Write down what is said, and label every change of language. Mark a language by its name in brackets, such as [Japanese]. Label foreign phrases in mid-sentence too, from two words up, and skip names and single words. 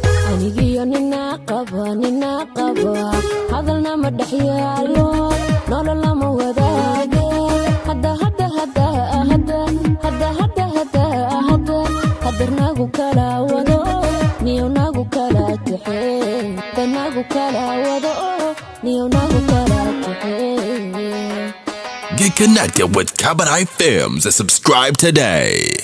[Somali] Anigiyo nina qabo, nina qabo, hadalna ma dhex yaalo, nolol lama wadaage. Hadda, hadda, hadda, hadda, hadda, hadda, hadda, hadda, hadda nagu kala wado, niyo nagu kala kaxeeyo. Hadda nagu kala wado, niyo nagu kala kaxeeyo. [English] Get connected with Kabadai Films and subscribe today.